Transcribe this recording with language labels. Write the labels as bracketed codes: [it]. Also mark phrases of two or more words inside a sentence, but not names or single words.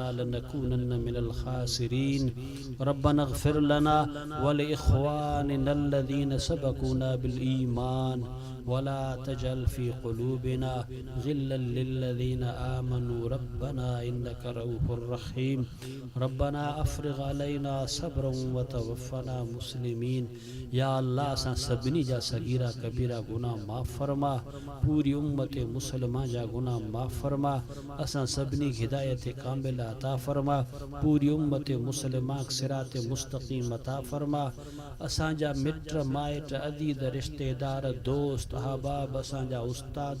[ar] لنكونن من الخاسرين ربنا اغفر لنا ولإخواننا الذين سبقونا بالإيمان ولا تجعل في قلوبنا غلا للذين آمنوا ربنا إنك رؤوف رحيم ربنا أفرغ علينا صبرا وتوفنا مسلمين يا [sd] अल्लाह असां सभिनी जा सगीरा कबीरा गुनाह माफ़ फरमा पूरी उम्मत मुसलमान जा गुनाह माफ़ फरमा असां सभिनी हिदायत कामिल अता फरमा पूरी उम्मत मुसलमान सिरात मुस्तकीम अता फरमा असां जा मिट माइट अदीद रिश्तेदार दोस्त अहबाब असां जा उस्ताद